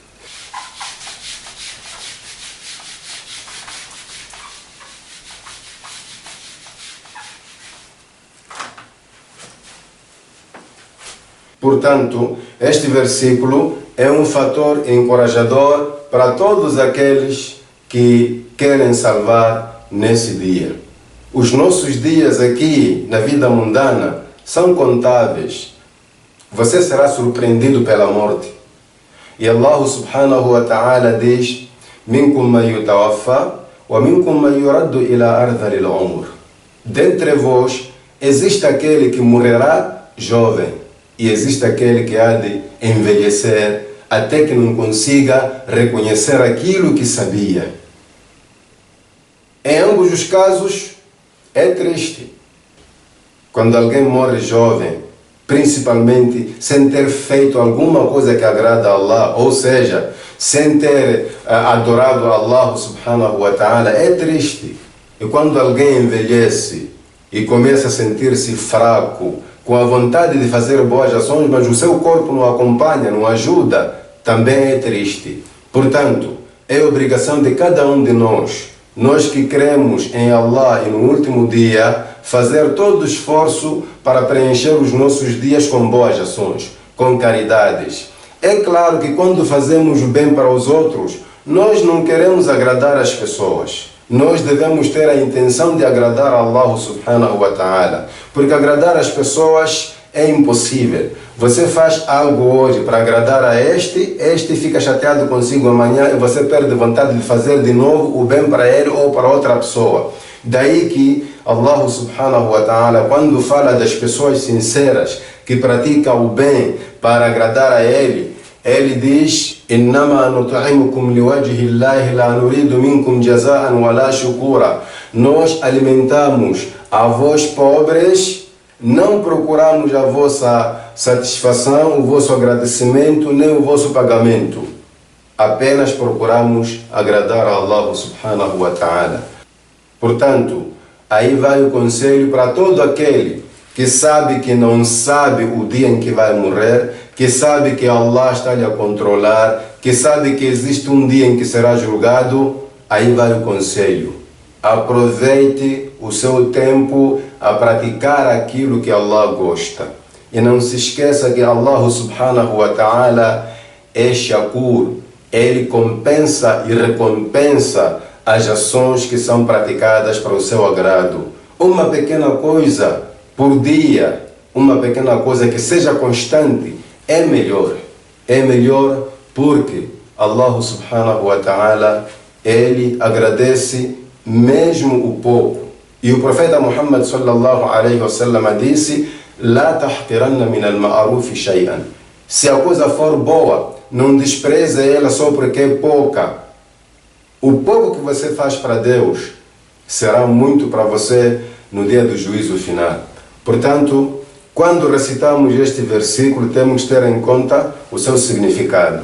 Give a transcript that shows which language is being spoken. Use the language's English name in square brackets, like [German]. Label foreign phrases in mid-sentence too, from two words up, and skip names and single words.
[Portuguese] Portanto, este versículo é um fator encorajador para todos aqueles que querem salvar nesse dia. Os nossos dias aqui na vida mundana são contáveis. Você será surpreendido pela morte. E [Arabic] الله سبحانه وتعالى [Portuguese] diz: [Arabic] "منكم من يتوفى ومنكم من يرد إلى أرذل العمر." [Portuguese] Dentre vós existe aquele que morrerá jovem e existe aquele que há de envelhecer até que não consiga reconhecer aquilo que sabia. Em ambos os casos é triste. Quando alguém morre jovem, principalmente sem ter feito alguma coisa que agrada a Allah, ou seja, sem ter adorado a [Arabic] الله سبحانه وتعالى, [Portuguese] é triste. E quando alguém envelhece e começa a sentir-se fraco, com a vontade de fazer boas ações, mas o seu corpo não acompanha, não ajuda, também é triste. Portanto, é obrigação de cada um de nós que cremos em Allah e no último dia, fazer todo o esforço para preencher os nossos dias com boas ações, com caridades. É claro que quando fazemos o bem para os outros, nós não queremos agradar as pessoas. Nós devemos ter a intenção de agradar a [Arabic] الله سبحانه وتعالى, [Portuguese] porque agradar as pessoas é impossível. Você faz algo hoje para agradar a este fica chateado consigo amanhã e você perde vontade de fazer de novo o bem para ele ou para outra pessoa. Daí que [Arabic] الله سبحانه وتعالى, [Portuguese] quando fala das pessoas sinceras que praticam o bem para agradar a ele diz: [Arabic] "إنما نطعمكم لوجه الله لا نريد منكم جزاء ولا شكورا." [Portuguese] Nós alimentamos a vós pobres, não procuramos a vossa satisfação, o vosso agradecimento, nem o vosso pagamento. Apenas procuramos agradar a [Arabic] الله سبحانه وتعالى. [Portuguese] Portanto, aí vai o conselho para todo aquele que sabe que não sabe o dia em que vai morrer, que sabe que Allah está lhe a controlar, que sabe que existe um dia em que será julgado. Aí vai o conselho: aproveite o seu tempo a praticar aquilo que Allah gosta. E não se esqueça que [Arabic] الله سبحانه وتعالى [Portuguese] é Shakur. Ele compensa e recompensa as ações que são praticadas para o seu agrado. Uma pequena coisa por dia, uma pequena coisa que seja constante, é melhor. É melhor porque [Arabic] الله سبحانه وتعالى, [Portuguese] ele agradece mesmo o pouco. E o profeta Muhammad [Arabic] صلى الله عليه وسلم [Portuguese] disse: [Arabic] "لا تحقرن من المعروف شيئا." [Portuguese] Se a coisa for boa, não despreze ela só porque é pouca. O pouco que você faz para Deus será muito para você no dia do juízo final. Portanto, quando recitamos este versículo, temos que ter em conta o seu significado.